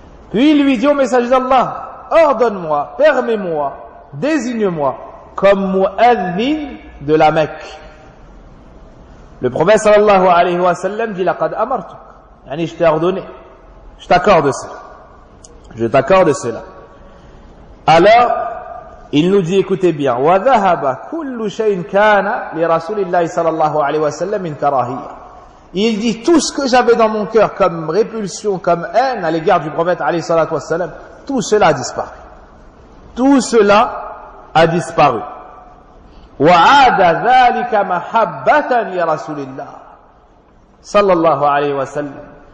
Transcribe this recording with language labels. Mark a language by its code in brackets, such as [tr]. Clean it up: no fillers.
[fr] Puis il lui dit au messager d'Allah, ordonne-moi, permets-moi, désigne-moi comme mu'adhin de la Mecque. Le prophète sallallahu alayhi wa sallam dit, [ar] laqad amartuk. [fr] Je t'ai ordonné, je t'accorde cela. Je t'accorde cela. Alors, il nous dit, écoutez bien, [ar] وَذَهَبَ كُلُّ شَيْءٍ كَانَ لِرَسُولِ اللَّهِ صَلَى اللَّهُ عَلَيْهِ وَسَلَّمْ مِنْ كَرَاهِيَّةٍ. [fr] Il dit, tout ce que j'avais dans mon cœur comme répulsion, comme haine à l'égard du prophète alayhi salatu wassalam, tout cela a disparu. Tout cela a disparu. [ar] وَعَادَ ذَلِكَ مَحَبَّةً لِرَسُولِ اللَّهِ صَلَى اللَّهُ عَلَيْهِ وَسَلَّمْ.